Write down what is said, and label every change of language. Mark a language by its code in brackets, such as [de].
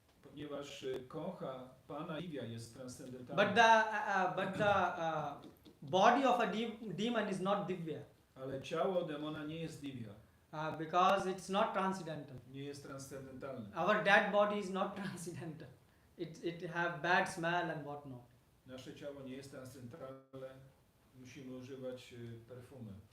[pl] Ponieważ koncha Pana Divya jest transcendentalna. [en] But the body of a demon is not divya. [pl] Ale ciało demona nie jest Divya. [en] Because it's not transcendental. [pl] Nie jest transcendentalne. [en] Our dead body is not transcendental. It have bad smell and whatnot. [pl] Nasze ciało nie jest transcendentalne, musimy używać perfumy.